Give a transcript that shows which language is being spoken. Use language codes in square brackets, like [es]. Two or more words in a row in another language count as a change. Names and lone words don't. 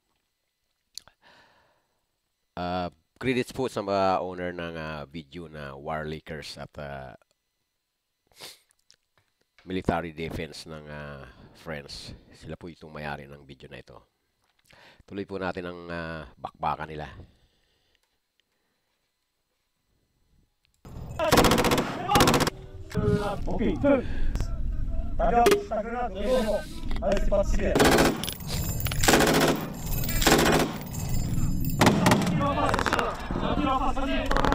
[tl] Credits po sa mga owner ng video na War Lakers at Military Defense ng France. Sila po itong mayari ng video na ito. Tuloy po natin ang bakbakan nila. [fr] Ok, feu. Regarde, ta grenade, c'est bon. Allez, c'est parti, tirer. Tire en face, tire en face, vas-y.